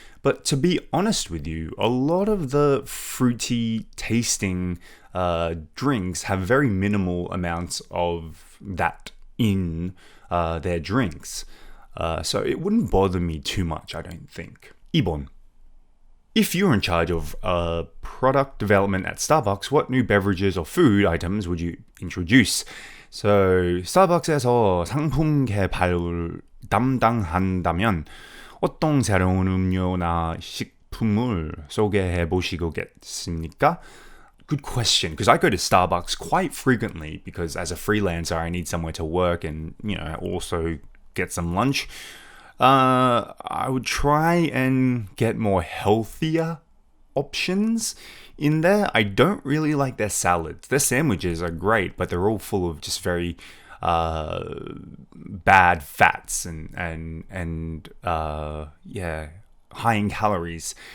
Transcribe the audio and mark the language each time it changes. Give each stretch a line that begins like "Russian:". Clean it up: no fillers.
English: But to be honest with you, a lot of the fruity tasting drinks have very minimal amounts of that in their drinks. So it wouldn't bother me too much, I don't think.
Korean: 2번.
English: If you're in charge of product development at Starbucks, what new beverages or food items would you introduce? So,
Korean: 스타벅스에서 상품 개발을 담당한다면 어떤 새로운 음료나 식품을 소개해 보시겠습니까?
English: Good question, because I go to Starbucks quite frequently because as a freelancer, I need somewhere to work and, also get some lunch. I would try and get more healthier options in there. I don't really like their salads. Their sandwiches are great, but they're all full of just very bad fats and high in calories.